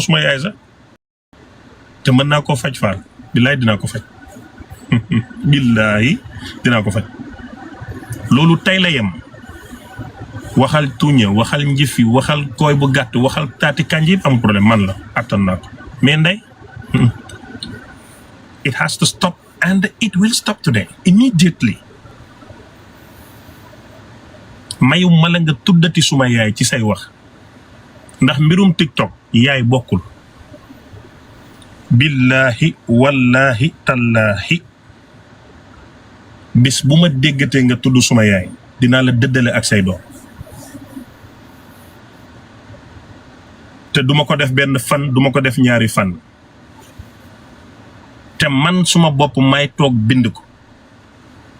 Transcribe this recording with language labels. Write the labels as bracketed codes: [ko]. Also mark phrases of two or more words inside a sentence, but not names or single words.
[wo] suma yaay sax te mën naa koo faj faal billaay dinaa ko faj billaay dinaa ko faj loolu tey la yem waxal tuñe waxal njifi waxal kooy bu gàtt waxal taati kanji yëpp am problème man la attan naa ko [fr] mais ndey [en] it has to stop and it will stop today immediately [wo] mayu ma la nga tuddati suma yaay ci say wax ndax mbirum TikTok yaay bokkul billahi wallahi tallahi bis bu ma déggatee nga tudd suma yaay dinaa la dëddale ak say doom te duma ko def benn fan duma ko def ñaari fan te man suma bopp may toog bind ko